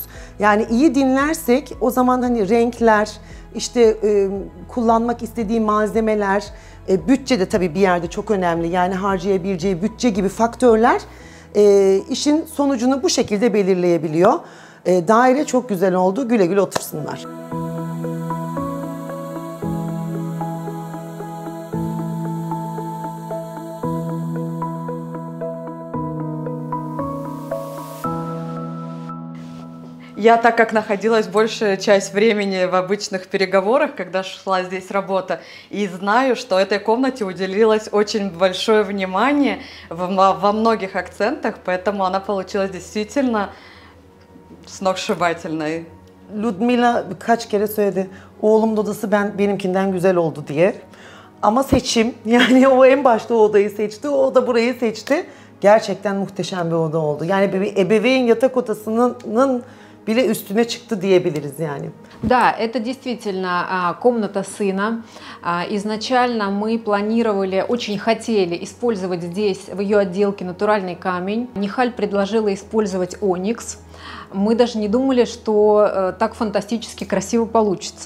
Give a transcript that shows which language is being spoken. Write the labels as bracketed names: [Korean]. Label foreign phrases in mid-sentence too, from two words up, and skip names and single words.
[Turkish] Yani iyi dinlersek o zaman hani renkler, işte kullanmak istediği malzemeler, bütçe de tabii bir yerde çok önemli. Yani harcayabileceği bütçe gibi faktörler işin sonucunu bu şekilde belirleyebiliyor. Daire çok güzel oldu. Güle güle otursunlar. [Russian] Я, так как находилась большая часть времени в обычных переговорах, когда шла здесь работа, и знаю, что этой комнате уделилось очень большое внимание во многих акцентах, поэтому она получилась действительно сногсшибательной. [Turkish] Ludmila birkaç kere söyledi, oğlumun odası benimkinden güzel oldu diye. Ama seçim, yani o en başta o odayı seçti, o da burayı seçti. Gerçekten muhteşem bir oda oldu. Yani bir ebeveyn yatak odasının bile üstüne çıktı diyebiliriz yani. [Russian] Да, это действительно комната сына. Изначально мы планировали, очень хотели использовать здесь, в ее отделке, натуральный камень. Нихаль предложила использовать оникс. Мы даже не думали, что так фантастически красиво получится.